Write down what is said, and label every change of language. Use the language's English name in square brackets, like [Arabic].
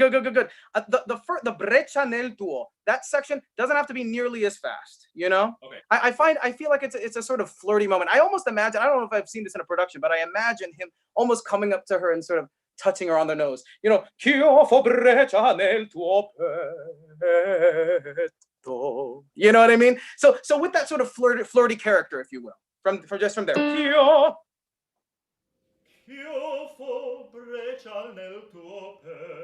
[English] The [Italian] breccia nel tuo, [English] that section doesn't have to be nearly as fast, you know? Okay. I feel like it's a sort of flirty moment. I almost imagine, I don't know if I've seen this in a production, but I imagine him almost coming up to her and sort of touching her on the nose. You know, [Italian] ch'io fo breccia nel tuo petto. [English] You know what I mean? So with that sort of flirty character, if you will, from there. [Italian] Ch'io fo breccia nel tuo petto.